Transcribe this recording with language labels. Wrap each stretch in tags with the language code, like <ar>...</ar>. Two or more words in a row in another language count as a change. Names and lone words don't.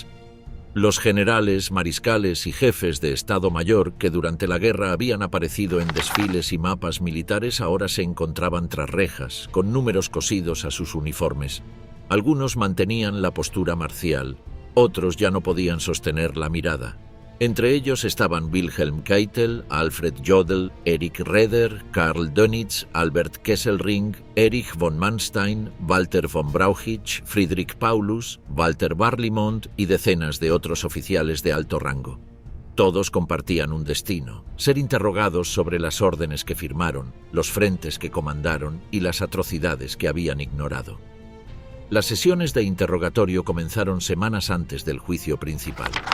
<es>Los generales, mariscales y jefes de Estado Mayor que durante la guerra habían aparecido en desfiles y mapas militares ahora se encontraban tras rejas, con números cosidos a sus uniformes. Algunos mantenían la postura marcial, otros ya no podían sostener la mirada. Entre ellos estaban Wilhelm Keitel, Alfred Jodl, Erich Raeder, Karl Dönitz, Albert Kesselring, Erich von Manstein, Walter von Brauchitsch, Friedrich Paulus, Walter Barlimont y decenas de otros oficiales de alto rango. Todos compartían un destino: ser interrogados sobre las órdenes que firmaron, los frentes que comandaron y las atrocidades que habían ignorado. Las sesiones de interrogatorio comenzaron semanas antes del juicio principal.</es>